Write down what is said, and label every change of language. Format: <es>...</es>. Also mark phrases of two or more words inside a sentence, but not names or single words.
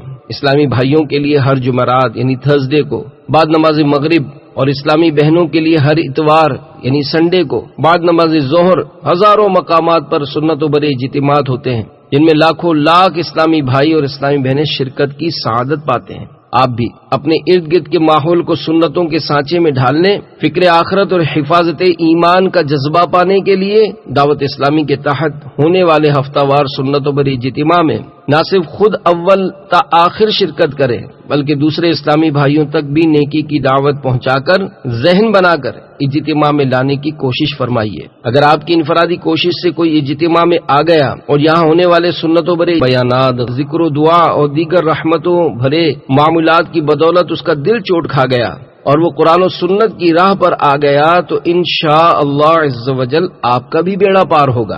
<ur>اسلامی بھائیوں کے لیے ہر جمعرات یعنی تھرسڈے کو بعد نماز مغرب، اور اسلامی بہنوں کے لیے ہر اتوار یعنی سنڈے کو بعد نماز ظہر ہزاروں مقامات پر سنتوں بھرے اجتماعات ہوتے ہیں، جن میں لاکھوں لاکھ اسلامی بھائی اور اسلامی بہنیں شرکت کی سعادت پاتے ہیں۔ آپ بھی اپنے ارد گرد کے ماحول کو سنتوں کے سانچے میں ڈھالنے، فکر آخرت اور حفاظت ایمان کا جذبہ پانے کے لیے دعوت اسلامی کے تحت ہونے والے ہفتہ وار سنتوں بھرے اجتماع میں نہ صرف خود اول تا آخر شرکت کریں بلکہ دوسرے اسلامی بھائیوں تک بھی نیکی کی دعوت پہنچا کر ذہن بنا کر اجتماع میں لانے کی کوشش فرمائیے۔ اگر آپ کی انفرادی کوشش سے کوئی اجتماع میں آ گیا اور یہاں ہونے والے سنتوں بھرے بیانات، ذکر و دعا اور دیگر رحمتوں بھرے معاملات کی بدولت اس کا دل چوٹ کھا گیا اور وہ قرآن و سنت کی راہ پر آ گیا تو</ur> <ar>انشاءاللہ عز وجل</ar> <ur>آپ کا بھی بیڑا پار ہوگا۔</ur>